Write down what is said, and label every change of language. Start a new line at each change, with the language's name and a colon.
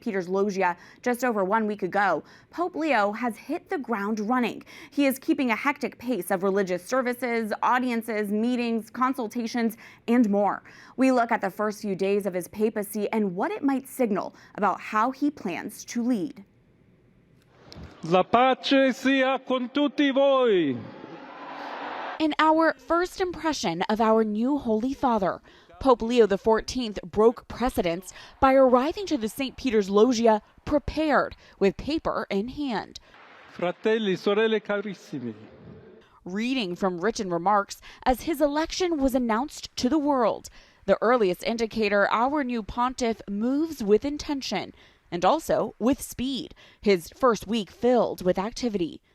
English: Peter's Loggia just over 1 week ago, Pope Leo has hit the ground running. He is keeping a hectic pace of religious services, audiences, meetings, consultations, and more. We look at the first few days of his papacy and what it might signal about how he plans to lead.
Italian: La pace sia con tutti voi.
English: In our first impression of our new Holy Father, Pope Leo XIV broke precedents by arriving to the St. Peter's Loggia prepared with paper in hand.
Italian: Fratelli, sorelle carissimi.
English: Reading from written remarks as his election was announced to the world, the earliest indicator our new pontiff moves with intention and also with speed, his first week filled with activity.